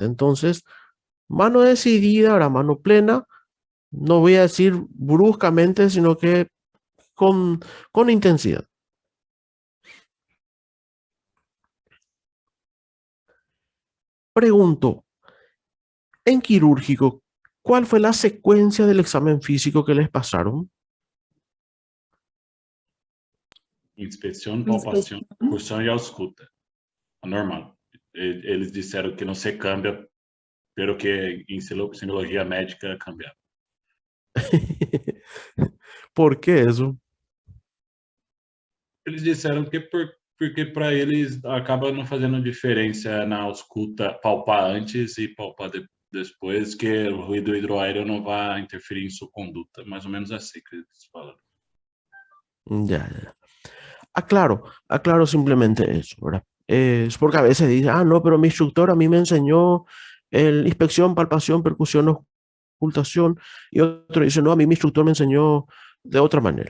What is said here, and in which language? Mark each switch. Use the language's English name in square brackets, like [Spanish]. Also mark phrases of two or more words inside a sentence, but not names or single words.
[Spanish] Entonces, mano decidida, ahora mano plena, no voy a decir bruscamente, sino que con, con intensidad. Pregunto, en quirúrgico, ¿cuál fue la secuencia del examen físico que les pasaron? [Portuguese] Inspeção, palpação, percussão e ausculta. Normal. Eles disseram que não se cambia, pero que em sinologia médica cambia. [Spanish] ¿Por qué eso? [Portuguese] Eles disseram que porque para eles acaba não fazendo diferença na ausculta palpar antes e palpar depois, que o ruído hidroaéreo não vai interferir em sua conduta. Mais ou menos assim que eles falaram. [Spanish] Ya, ya. Aclaro simplemente eso, ¿verdad? Es porque a veces dicen, ah, no, pero mi instructor a mí me enseñó inspección, palpación, percusión, ocultación, y otro dice, no, a mí mi instructor me enseñó de otra manera.